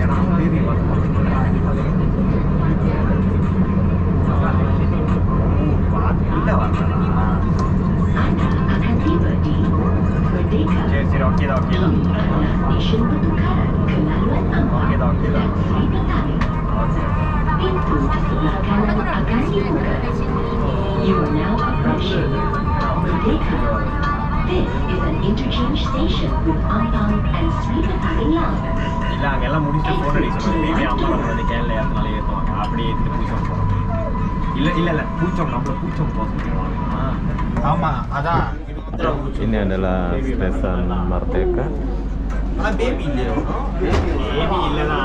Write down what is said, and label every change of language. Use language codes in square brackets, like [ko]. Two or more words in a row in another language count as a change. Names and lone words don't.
[ta] ஏன்னா பேபி பார்த்து வரலாம். சரி சரி ஓகே தான் ஓகே தான் ஓகே தான் ஓகே தான் [ms] Pintu di sebelah kanan akan dibuka. [en] You are now approaching Merdeka. This is an interchange station with Ampang and Sripatali line. [ta] இல்லை அங்கெல்லாம் முடிச்சுட்டு ஃபோன் அடிக்க சொன்னாங்க. பேபி அம்மா நம்ம வந்து கேரளா ஏற்றினாலே ஏற்றுவாங்க. அப்படியே எடுத்துட்டு பூச்சோம் போகிறோம். இல்லை பூச்சோம் நம்மள பூச்சோம் போக சொல்லிடுவாங்க. ஆமாம் அதான் [ms] Ini adalah stesen Merdeka. [ta] பேபி இல்லையோ பேபி இல்லைதான்.